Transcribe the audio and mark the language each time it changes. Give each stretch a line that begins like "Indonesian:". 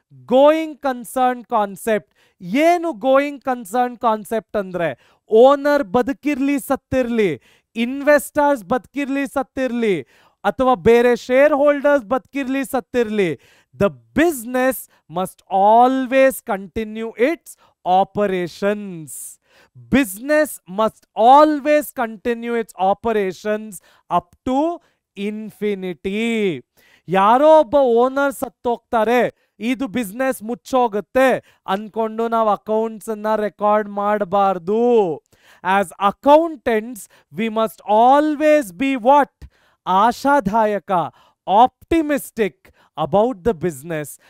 Kannada: Going concern concept. ಏನು going concern concept ಅಂದ್ರೆ, owner ಬದುಕಿರ್ಲಿ ಸತ್ತಿರ್ಲಿ, investors ಬದುಕಿರ್ಲಿ ಸತ್ತಿರ್ಲಿ, ಅಥವಾ ಬೇರೆ share holders ಬದುಕಿರ್ಲಿ ಸತ್ತಿರ್ಲಿ,
English: The business must always continue its operations. Business must always continue its operations up to infinity.
Kannada: ಯಾರೋ ಒಬ್ಬ owner ಸತ್ತೋಗ್ತಾರೆ, ಇದು business ಮುಚ್ಚೋಗುತ್ತೆ ಅನ್ಕೊಂಡು ನಾವು accounts ಅನ್ನ ರೆಕಾರ್ಡ್ ಮಾಡಬಾರ್ದು.
English: As accountants we must always be what? ಆಶಾದಾಯಕ, optimistic about the business.